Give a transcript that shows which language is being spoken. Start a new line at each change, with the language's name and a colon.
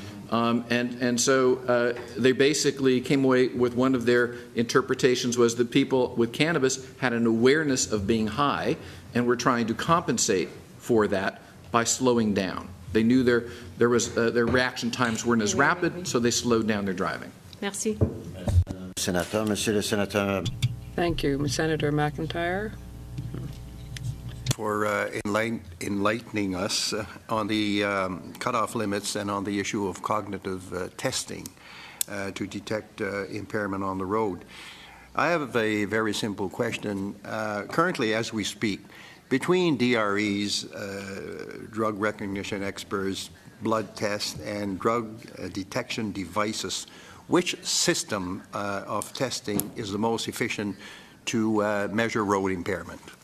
English: And so they basically came away with one of their interpretations was that people with cannabis had an awareness of being high and were trying to compensate for that by slowing down. They knew their reaction times weren't as rapid, so they slowed down their driving.
French: Merci. Sénateur, Monsieur le Sénateur.
English: Thank you. Senator McIntyre? For enlightening us on the cutoff limits and on the issue of cognitive testing to detect impairment on the road. I have a very simple question. Currently, as we speak, between DREs, drug recognition experts, blood tests, and drug detection devices, which system of testing is the most efficient to measure road impairment?